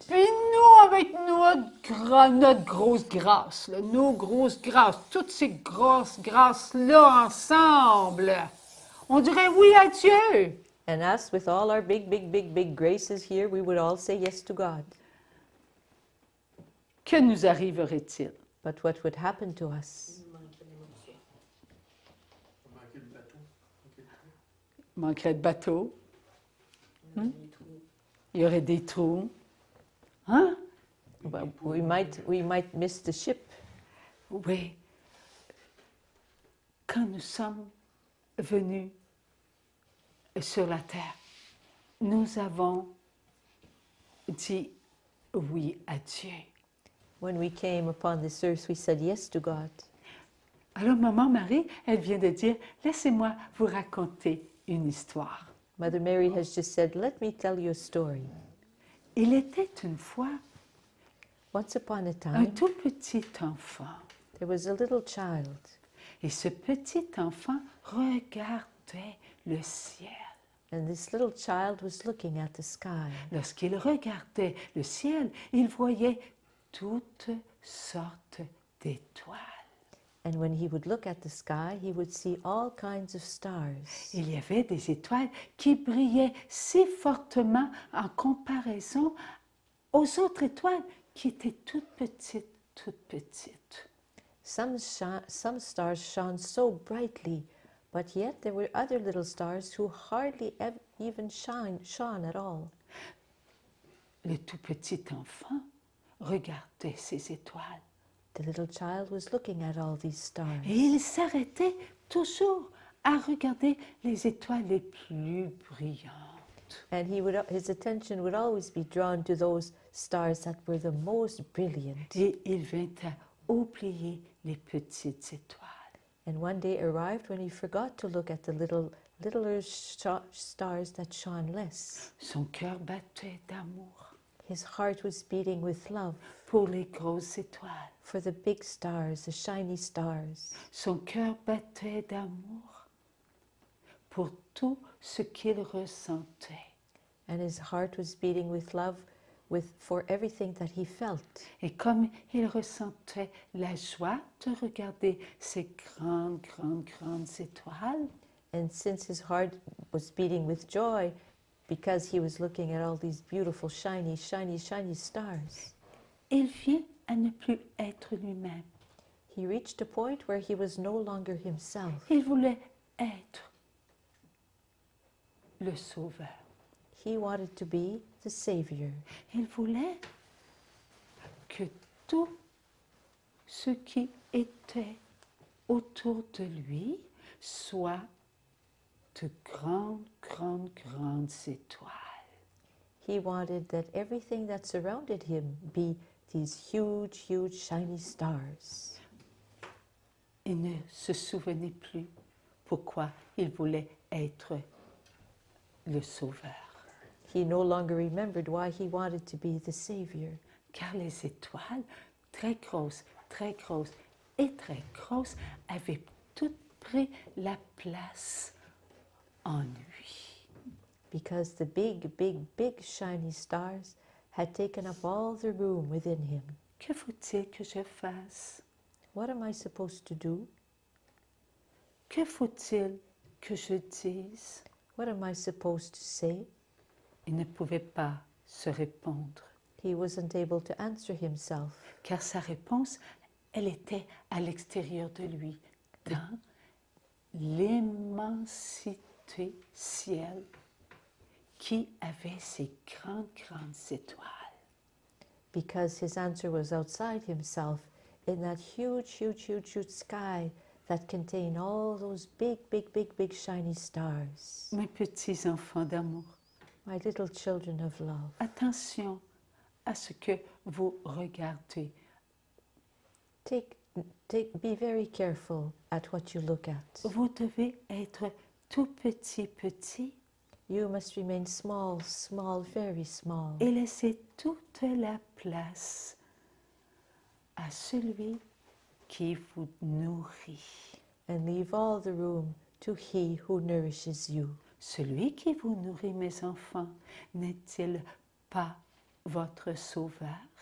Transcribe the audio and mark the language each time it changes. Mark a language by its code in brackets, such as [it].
[fr] Puis nous, avec notre grosse grâce, là, nos grosses grâces, toutes ces grosses grâces-là ensemble, on dirait oui à Dieu. [en] And us, with all our big graces here, we would all say yes to God. [fr] Que nous arriverait-il? [en] But what would happen to us? [fr] Il manquerait de bateau. Il y aurait des trous. Hein? [en] Well, we might miss the ship. [fr] Oui. Quand nous sommes venus sur la terre, nous avons dit oui à Dieu. [en] When we came upon this earth, we said yes to God. [fr] Alors, Maman Marie, elle vient de dire, laissez-moi vous raconter une histoire. [en] Mother Mary has just said, let me tell you a story. [fr] Il était une fois [en] Once upon a [fr] un [en] time, [fr] tout petit enfant. [en] there was a little child. [fr] Et ce petit enfant regardait le ciel. [en] And this little child was looking at the sky. [fr] Lorsqu'il regardait le ciel, il voyait toutes sortes d'étoiles. [en] And when he would look at the sky, he would see all kinds of stars. [fr] Il y avait des étoiles qui brillaient si fortement en comparaison aux autres étoiles qui étaient toutes petites, toutes petites. [en] Some stars shone so brightly, but yet there were other little stars who hardly even shone at all. [fr] Le tout petit enfant regardait ces étoiles [en] The little child was looking at all these stars. [fr] et il s'arrêtait toujours à regarder les étoiles les plus brillantes. [en] And his attention would always be drawn to those stars that were the most brilliant. [fr] Et il vint à oublier les petites étoiles. [en] And one day arrived when he forgot to look at the littler stars that shone less. [fr] Son cœur battait d'amour [en] His heart was beating with love [fr] pour les grosses étoiles. [en] for the big stars, the shiny stars. [fr] Son cœur battait d'amour pour tout ce qu'il ressentait. [en] And his heart was beating with love for everything that he felt. [fr] Et comme il ressentait la joie de regarder ces grandes, grandes, grandes étoiles, [en] And since his heart was beating with joy because he was looking at all these beautiful, shiny, shiny, shiny stars, [fr] il vient à ne plus être lui-même. [en] he reached a point where he was no longer himself. [fr] Il voulait être le sauveur. [en] He wanted to be the Savior. [fr] Il voulait que tout ceux qui étaient autour de lui soient de grandes, grandes, grandes étoiles. [en] He wanted that everything that surrounded him be these huge, huge, shiny stars. [fr] Il ne se souvenait plus pourquoi il voulait être le Sauveur. [en] He no longer remembered why he wanted to be the Savior, [fr] Car les étoiles, très grosses et très grosses, avaient toutes pris la place en lui. [en] because the big, big, big, shiny stars had taken up all the room within him. [fr] Que faut-il que je fasse? [en] What am I supposed to do? [fr] Que faut-il que je dise? [en] What am I supposed to say? [fr] Il ne pouvait pas se répondre, [en] He wasn't able to answer himself [fr] car sa réponse, elle était à l'extérieur de lui, dans l'immensité ciel qui avait ces grandes, grandes étoiles. [en] because his answer was outside himself in that huge, huge, huge, huge sky that contained all those big, big, big, big, shiny stars. [fr] Mes petits enfants d'amour, [en] My little children of love, [fr] attention à ce que vous regardez. [en] be very careful at what you look at. [fr] Vous devez être tout petit, petit [en] You must remain small, small, very small, [fr] et laisser toute la place à celui qui vous nourrit. [en] and leave all the room to He who nourishes you. [fr] Celui qui vous nourrit, mes enfants, n'est-il pas votre sauveur?